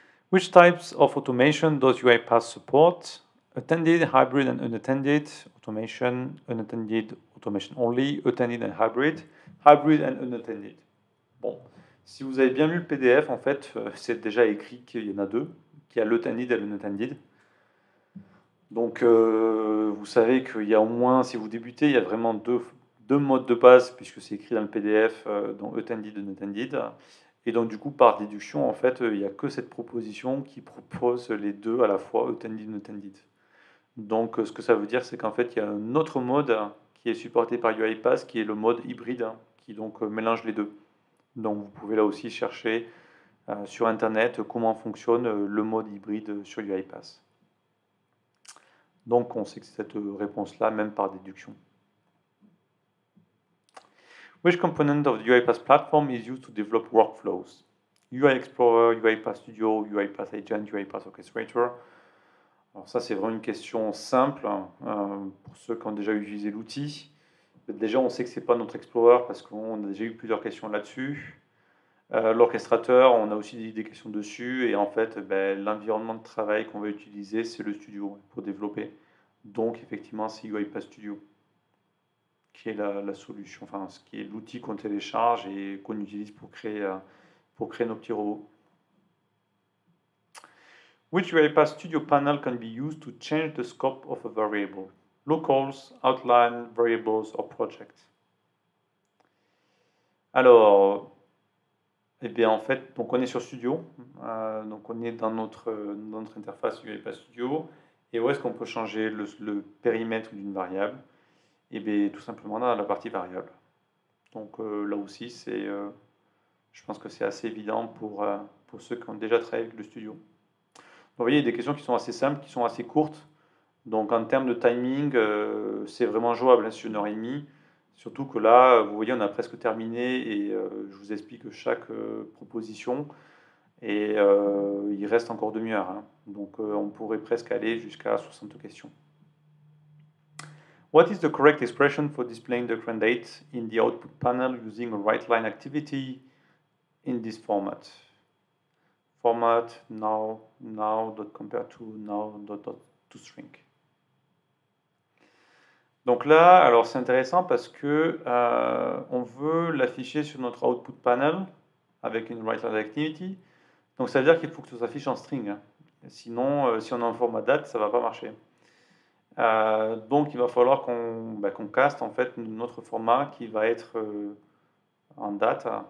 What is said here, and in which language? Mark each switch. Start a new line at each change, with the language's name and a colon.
English: Which types of automation does UiPath support? Attended, hybrid and unattended, automation, unattended, automation only, attended and hybrid and unattended.
French: Bon, si vous avez bien lu le PDF, en fait, c'est déjà écrit qu'il y en a deux, qu'il y a l'attended et l'unattended. Donc, vous savez qu'il y a au moins, si vous débutez, il y a vraiment deux modes de base, puisque c'est écrit dans le PDF, dont attended et unattended. Et donc, du coup, par déduction, en fait, il n'y a que cette proposition qui propose les deux à la fois, attended et unattended. Donc, ce que ça veut dire, c'est qu'en fait, il y a un autre mode qui est supporté par UiPath, qui est le mode hybride, qui donc mélange les deux. Donc, vous pouvez là aussi chercher sur Internet comment fonctionne le mode hybride sur UiPath. Donc, on sait que c'est cette réponse-là, même par déduction.
English: Which component of the UiPath platform is used to develop workflows? UI Explorer, UiPath Studio, UiPath Agent, UiPath Orchestrator.
French: Alors ça, c'est vraiment une question simple pour ceux qui ont déjà utilisé l'outil. Déjà, on sait que ce n'est pas notre Explorer parce qu'on a déjà eu plusieurs questions là-dessus. L'orchestrateur, on a aussi des questions dessus, et en fait, l'environnement de travail qu'on va utiliser, c'est le studio pour développer. Donc, effectivement, c'est UiPath Studio qui est la solution, enfin, ce qui est l'outil qu'on télécharge et qu'on utilise pour créer nos petits robots. Which UiPath Studio panel can be used to change the scope of a variable? Locals, outline, variables, or project. Alors, eh bien en fait, donc on est sur Studio, donc on est dans notre interface UiPath Studio, et où est-ce qu'on peut changer le périmètre d'une variable? Eh bien tout simplement dans la partie variable. Donc là aussi, je pense que c'est assez évident pour ceux qui ont déjà travaillé avec le Studio. Donc, vous voyez, il y a des questions qui sont assez simples, qui sont assez courtes. Donc en termes de timing, c'est vraiment jouable, hein, sur 1 heure et demie. Surtout que là, vous voyez, on a presque terminé et je vous explique chaque proposition. Et il reste encore demi-heure, hein. Donc on pourrait presque aller jusqu'à 60 questions.
English: What is the correct expression for displaying the current date in the output panel using a write-line activity in this format? Format now, compare to now, to string.
French: Donc là, alors c'est intéressant parce que on veut l'afficher sur notre output panel avec une write-line activity. Donc ça veut dire qu'il faut que ça s'affiche en string, hein. Sinon, si on est en format date, ça ne va pas marcher. Donc il va falloir qu'on caste en fait notre format qui va être en date.